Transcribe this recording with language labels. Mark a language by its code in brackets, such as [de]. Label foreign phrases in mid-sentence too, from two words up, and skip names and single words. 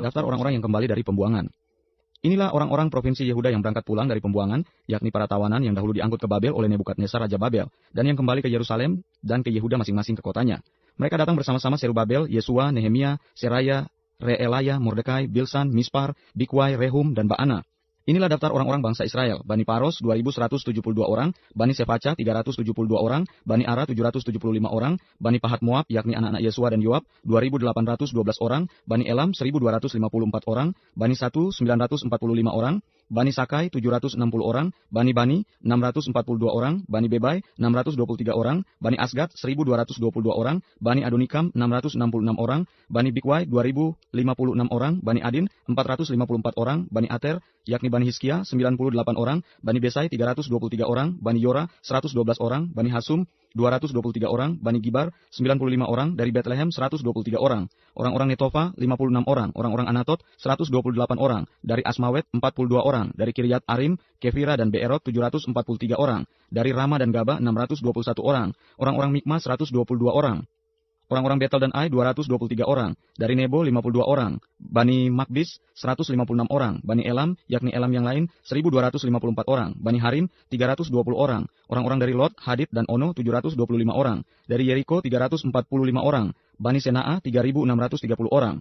[id] Daftar orang-orang yang kembali dari pembuangan. Inilah orang-orang provinsi Yehuda yang berangkat pulang dari pembuangan, yakni para tawanan yang dahulu diangkut ke Babel oleh Nebukadnezar Raja Babel, dan yang kembali ke Yerusalem dan ke Yehuda masing-masing ke kotanya. Mereka datang bersama-sama Serubabel, Yesua, Nehemia, Seraya, Reelaya, Mordekai, Bilsan, Mispar, Bikwai, Rehum, dan Baana. Inilah daftar orang-orang bangsa Israel: Bani Paros 2.172 orang, Bani Sefaca 372 orang, Bani Ara 775 orang, Bani Pahat Moab yakni anak-anak Yesua dan Yoab 2.812 orang, Bani Elam 1.254 orang, Bani Satu 945 orang, Bani Sakai 760 orang, Bani 642 orang, Bani Bebai 623 orang, Bani Asgad 1.222 orang, Bani Adonikam 666 orang, Bani Bikwai 2.056 orang, Bani Adin 454 orang, Bani Ater yakni Bani Hiskia 98 orang, Bani Besai 323 orang, Bani Yora 112 orang, Bani Hasum 223 orang, Bani Gibar 95 orang, dari Bethlehem 123 orang, orang-orang Netofa 56 orang, orang-orang Anatot 128 orang, dari Asmawet 42 orang, dari Kiryat Arim, Kefira dan Beerot 743 orang, dari Rama dan Gaba 621 orang, orang-orang Mikmas 122 orang, orang-orang Betel dan Ai 223 orang, dari Nebo 52 orang, Bani Makbis 156 orang, Bani Elam yakni Elam yang lain 1254 orang, Bani Harim 320 orang, orang-orang dari Lot, Hadid dan Ono 725 orang, dari Yeriko 345 orang, Bani Senaa 3630 orang.